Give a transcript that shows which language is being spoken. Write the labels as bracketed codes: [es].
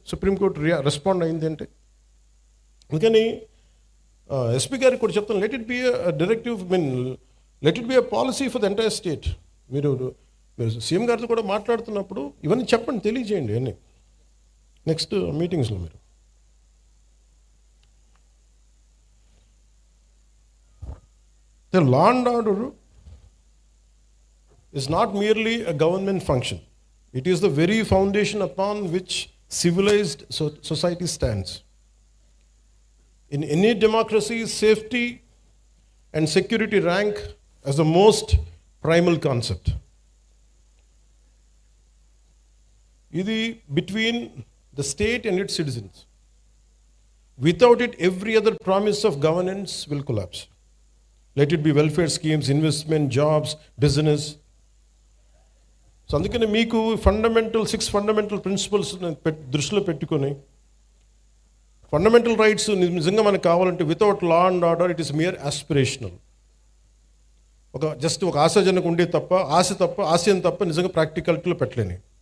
[te] Supreme court respond అయింది అంటే. అందుకని ఎస్పీ గారికి కూడా చెప్తాను, [en] Let it be directive, let it be a policy for the entire state. [te] మీరు మీరు సీఎం గారితో కూడా మాట్లాడుతున్నప్పుడు ఇవన్నీ చెప్పండి, తెలియజేయండి అన్నీ నెక్స్ట్ మీటింగ్స్లో. మీరు [en] The law and order is not merely a government function. It is the very foundation upon which civilized society stands. In any democracy, safety and security rank as the most primal concept. [te] Idi [en] between the state and its citizens. Without it, every other promise of governance will collapse. Let it be welfare schemes, investment, jobs, business. [te] So అందుకని మీకు 6 fundamental principles దృష్టిలో పెట్టుకొని, fundamental rights నిజంగా మనకు కావాలంటే [en] Without law and order it is mere aspirational. [te] ఒక ఆశాజనకు ఉండే తప్ప ఆశయం తప్ప నిజంగా ప్రాక్టికాలిటీలో పెట్టలేని.